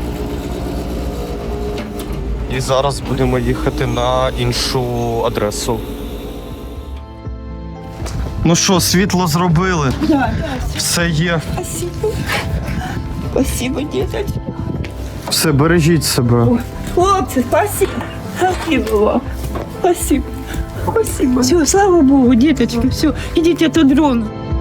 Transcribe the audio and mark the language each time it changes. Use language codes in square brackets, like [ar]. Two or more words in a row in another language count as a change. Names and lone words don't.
[uk] І зараз будемо їхати на іншу адресу. Ну що, світло зробили? Да. Все є. [ru] Спасибо. Спасибо, діточки. [uk] Все, бережіть себе. Хлопці, [ru] спасибо. Спасибо вам. Спасибо. Спасибо. [uk] Все, слава Богу, діточки, все. Ідіть, а то дрон.